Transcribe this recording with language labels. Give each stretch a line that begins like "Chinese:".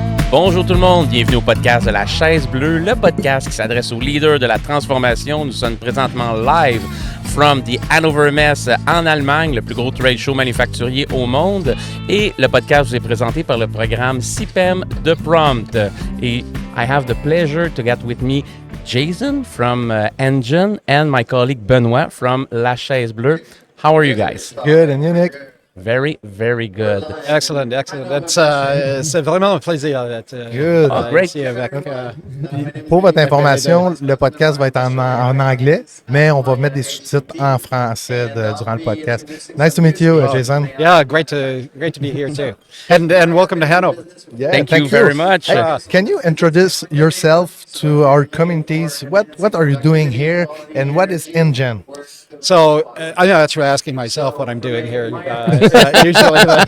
French: Bonjour tout le monde, bienvenue au podcast de la chaise bleue, le podcast qui s'adresse aux leaders de la transformation. Nous sommes présentement
English: live from the Hannover Messe
French: en Allemagne, le plus gros
English: trade show
French: manufacturier au monde. Et le podcast vous est présenté par le programme SIPEM de PROMPT.
English: Et I have the pleasure to get with me Jayson from NGen and my colleague Benoit from La Chaise Bleue. How are you guys? Good, and you, Nick? Very, very good. Excellent.
French: C'est vraiment un plaisir d'être ici avec... Pour votre information, le podcast va être en anglais, mais on va mettre des sous-titres en français durant le podcast.
English: Nice to meet you, Jayson. Yeah, great to be here too. And welcome to Hanover. Yeah, thank you very much. Hey, can you introduce yourself to our communities? What are you doing here, and what is NGen? So I know that's what I'm asking myself what I'm doing here usually.